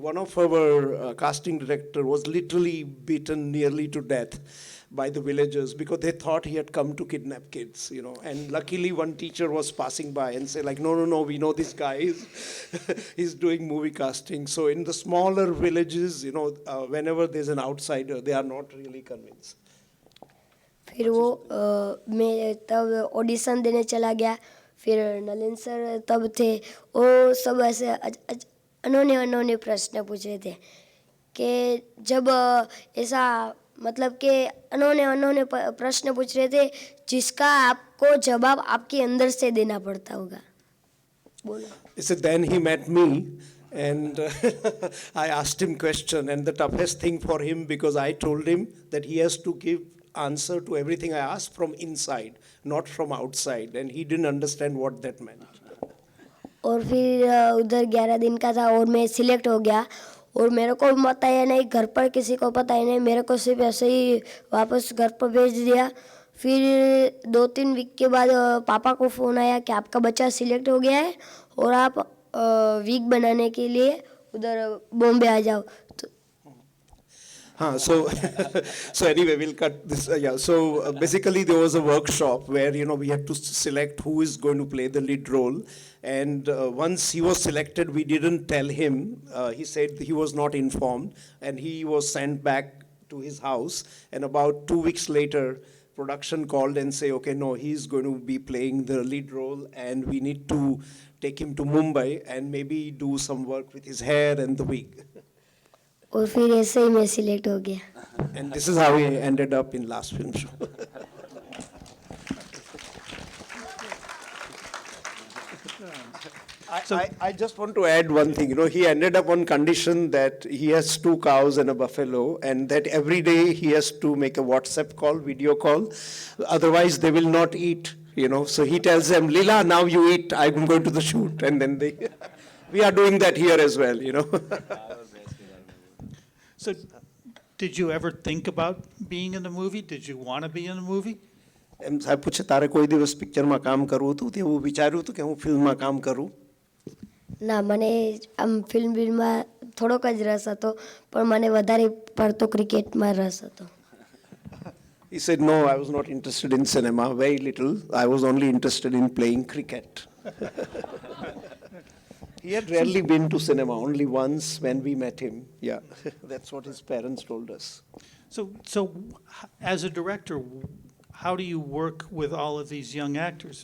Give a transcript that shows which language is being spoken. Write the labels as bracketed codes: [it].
[en] One of our casting director was literally beaten nearly to death by the villagers because they thought he had come to kidnap kids, you know. And luckily one teacher was passing by and said like, no, we know this guy he's doing movie casting. So in the smaller villages, you know, whenever there's an outsider, they are not really convinced. [hi] फिर वो मैं तब audition देने चला गया. फिर Nalin sir तब थे, वो सब ऐसे अनोने प्रश्न पूछ रहे थे कि जब ऐसा मतलब कि अनोने प्रश्न पूछ रहे थे जिसका आपको जवाब आपके अंदर से देना पड़ता होगा. बोलो. [en] So then he met me and I asked him question, and the toughest thing for him, because I told him that he has to give answer to everything I asked from inside, not from outside, and he didn't understand what that meant. [hi] और फिर उधर 11 दिन का था और मैं select हो गया और मेरे को पता है नहीं, घर पर किसी को पता है नहीं, मेरे को सिर्फ ऐसे ही वापस घर पर भेज दिया. फिर 2-3 वीक के बाद पापा को फ़ोन आया कि आपका बच्चा सिलेक्ट हो गया है और आप वीक बनाने के लिए उधर बॉम्बे आ जाओ. [en] So so anyway, we'll cut this. So basically there was a workshop where, you know, we had to select who is going to play the lead role. And once he was selected, we didn't tell him. He said he was not informed, and he was sent back to his house. And about 2 weeks later, production called and say, okay, no, he's going to be playing the lead role, and we need to take him to Mumbai and maybe do some work with his hair and the wig. [hi] और फिर ऐसे ही मैं select हो गया. [en] And this is how he ended up in last film show. I just want to add one thing. You know, he ended up on condition that he has 2 cows and a buffalo, and that every day he has to make a WhatsApp call, video call. Otherwise, they will not eat. You know, so he tells them, "Lila, now you eat. I'm going to the shoot," and then they. We are doing that here as well. You know. So, did you ever think about being in the movie? Did you want to be in the movie? [gu] એમ સાહેબ પૂછે તારે કોઈ દિવસ પિક્ચરમાં કામ કરવું હતું તે એવું વિચાર્યું હતું કે હું ફિલ્મમાં કામ કરું? ના, મને આમ ફિલ્મમાં થોડોક જ રસ હતો, પણ મને વધારે પડતો ક્રિકેટમાં રસ હતો. [en] He said, no, I was not interested in cinema, very little. I was only interested in playing cricket. He had rarely been to cinema, only once when we met him. Yeah, that's what his parents told us. So as a director, how do you work with all of these young actors?